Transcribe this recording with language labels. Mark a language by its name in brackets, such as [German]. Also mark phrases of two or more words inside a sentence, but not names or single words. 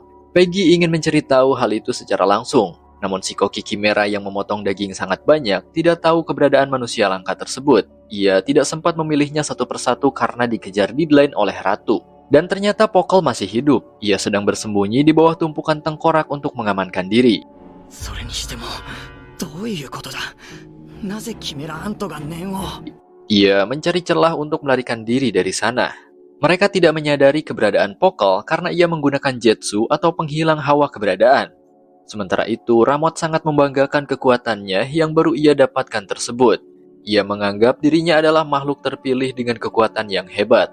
[Indonesian] Peggy ingin mencari tahu hal itu secara langsung. Namun si koki Kimera yang memotong daging sangat banyak tidak tahu keberadaan manusia langka tersebut. Ia tidak sempat memilihnya satu persatu karena dikejar deadline oleh Ratu. Dan ternyata Pokal masih hidup. Ia sedang bersembunyi di bawah tumpukan tengkorak untuk mengamankan diri. [Japanese] それにしてもどういうことだ。なぜキメラアントが念を。 [Indonesian] Ia mencari celah untuk melarikan diri dari sana. Mereka tidak menyadari keberadaan Pokal karena ia menggunakan jetsu atau penghilang hawa keberadaan. Sementara itu, Ramot sangat membanggakan kekuatannya yang baru ia dapatkan tersebut. Ia menganggap dirinya adalah makhluk terpilih dengan kekuatan yang hebat.